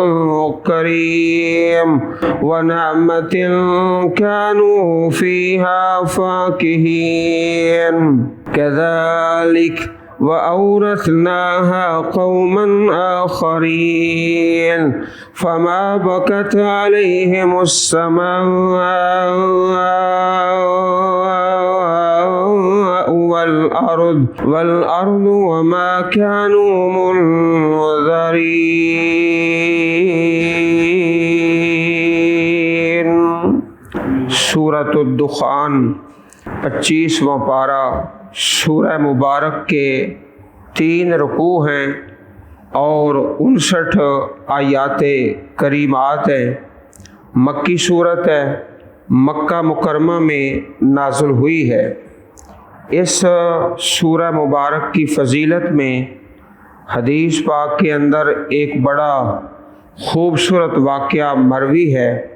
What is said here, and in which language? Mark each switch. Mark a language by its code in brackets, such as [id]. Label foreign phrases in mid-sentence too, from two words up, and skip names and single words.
[ar] كريم ونعمة كانوا فيها فاكهين كذلك وأورثناها قوما آخرين فما بكت عليهم السماء والأرض وما كانوا منظرين. [ur] سورت دخان 25واں پارہ. سورہ مبارک کے 3 رکوع ہیں اور 59 آیات کریمات ہیں۔ مکی صورت ہے، مکہ مکرمہ میں نازل ہوئی ہے۔ اس سورہ مبارک کی فضیلت میں حدیث پاک کے اندر ایک بڑا خوبصورت واقعہ مروی ہے۔